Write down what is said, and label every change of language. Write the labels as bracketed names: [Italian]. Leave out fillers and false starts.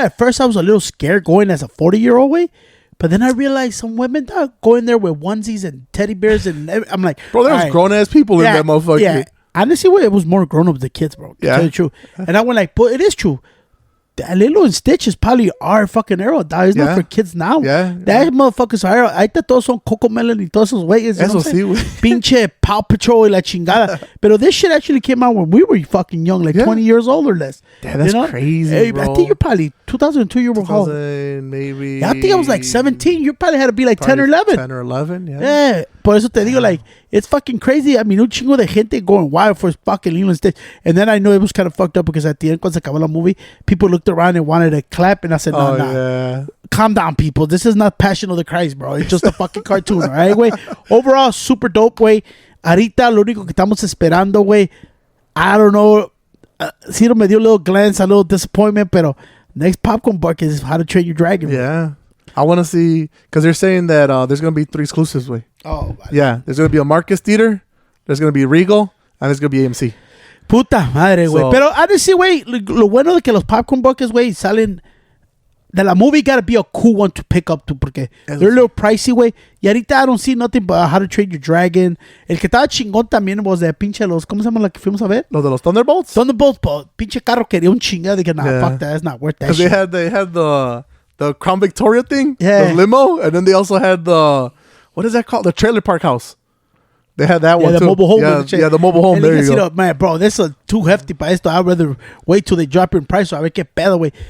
[English] At first, I was a little scared going as a 40-year-old, way. But then I realized some women, dog, going there with onesies and teddy bears. And I'm like, bro, there was grown-ass people in that motherfucker. Yeah. Honestly, it was more grown-ups than kids, bro. To tell you the truth. And I went like, but it is true. That Lilo and Stitch is probably our fucking era, dog. It's not for kids now. Yeah. That motherfuckers are. [Spanish] Ahí está todos son Coco Melon y todos esos güeyes. Eso sí, güey. Pinche Paw Patrol y la chingada. [English] But this shit actually came out when we were fucking young, like 20 years old or less. Yeah, that's crazy, bro. I think you're probably 2002. You were how? Maybe. Yeah, I think I was like 17. You probably had to be like 10 or 11. 10 or 11, yeah. Yeah. [Spanish] Por eso te digo, [English] like, it's fucking crazy. I mean, [Spanish] un chingo de gente [English] going wild for fucking Lilo and Stitch. And then I know it was kind of fucked up because at the end, [Spanish] cuando se acabó la movie, [English] people looked around and wanted to clap. And I said, no. Yeah. Calm down, people. This is not Passion of the Christ, bro. It's just a fucking cartoon, all right, güey? Overall, super dope, güey. [Spanish] Ahorita, lo único que estamos esperando, [English] güey, I don't know. Ciro [Spanish] me dio [English] a little glance, a little disappointment, pero next Popcorn Bucket is How to Train Your Dragon. Yeah. I want to see, because they're saying that there's going to be 3 exclusives, güey. Oh, yeah. There's going to be a Marcus Theater, there's going to be Regal, and there's going to be AMC. [Spanish] Puta madre, güey. Pero honestly, güey, lo bueno de que los Popcorn Buckets, güey, salen de la movie, [English] gotta be a cool one to pick up, too, [Spanish] porque [English] they're a little pricey, [Spanish] güey. Y ahorita [English] I don't see nothing but How to Train Your Dragon. [Spanish] El que estaba chingón también was de pinche los, ¿cómo se llama la que fuimos a ver? Los de los Thunderbolts? Thunderbolts, pero pinche carro quería un chingado. [English] Dije, nah, fuck that, it's not worth that shit. Because they had the Crown Victoria thing, the limo, and then they also had what is that called? The trailer park house. They had that one the too. Mobile home. Yeah, the mobile home. There you go. Man, bro, this is too hefty [Spanish] para esto. [English] I'd rather wait till they drop in price so [Spanish] a ver qué pedo, [English] güey.